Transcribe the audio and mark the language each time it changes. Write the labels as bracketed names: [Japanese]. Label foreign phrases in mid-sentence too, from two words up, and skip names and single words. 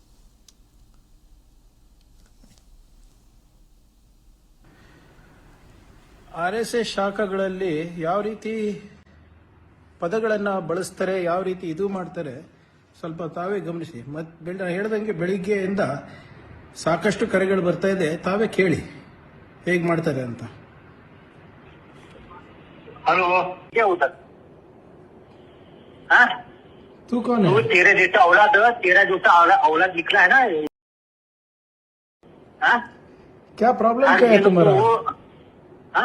[Kannada] RSS ಶಾಖೆಗಳಲ್ಲಿ ಯಾವ ರೀತಿ ಪದಗಳನ್ನು ಬಳಸ್ತಾರೆ, ಯಾವ ರೀತಿ ಇದು ಮಾಡ್ತಾರೆ, ಸ್ವಲ್ಪ ತಾವೇ ಗಮನಿಸಿ. ಮತ್ತೆ ಹೇಳ್ದಂಗೆ ಬೆಳಿಗ್ಗೆಯಿಂದ ಸಾಕಷ್ಟು ಕರೆಗಳು ಬರ್ತಾ ಇದೆ, ತಾವೇ ಕೇಳಿ ಹೇಗೆ ಮಾಡ್ತಾರೆ ಅಂತ. [Hindi] हेलो, क्या होता? हाँ? तू कौन है? तेरे जैसा औलाद निकला है ना? हाँ? क्या प्रॉब्लम क्या है तुम्हारा? हाँ?